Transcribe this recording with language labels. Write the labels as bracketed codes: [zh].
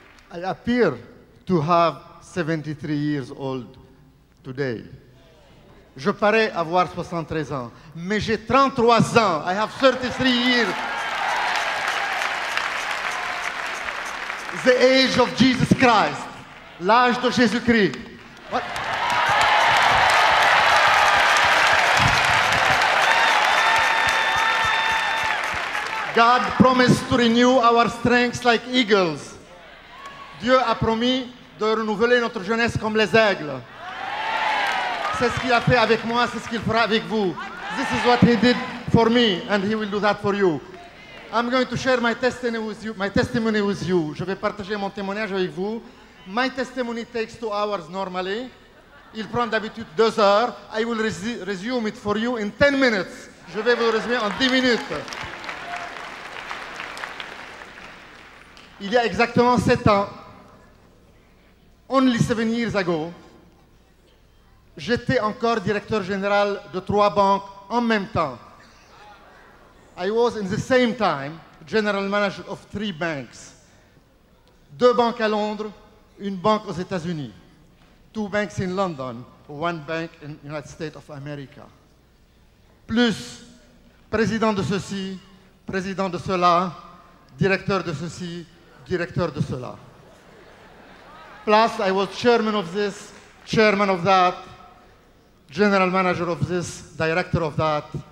[en] I appear to have 73 years old today. [fr] Je parais avoir 73 ans, mais j'ai 33 ans. [en] I have 33 years. The age of Jesus Christ. [fr] L'âge de Jésus-Christ. [en] What? God promised to renew our strengths like eagles. [fr] Dieu a promis de renouveler notre jeunesse comme les aigles. C'est ce qu'il a fait avec moi, c'est ce qu'il fera avec vous. [en] This is what he did for me, and he will do that for you. I'm going to share my testimony with you. [fr] Je vais partager mon témoignage avec vous. [en] My testimony takes 2 hours normally. [fr] Il prend d'habitude 2 heures. [en] I will resume it for you in 10 minutes. [fr] Je vais vous le résumer en 10 minutes. Il y a exactement 7 ans, [en] only 7 years ago, [fr] j'étais encore directeur général de 3 banques en même temps. [en] I was in the same time general manager of 3 banks. [fr] 2 banques à Londres, une banque aux États-Unis. [en] 2 banks in London, 1 bank in the United States of America. [fr] Plus président de ceci, président de cela, directeur de ceci, directeur de cela. [en] Plus, I was chairman of this, chairman of that, general manager of this, director of that.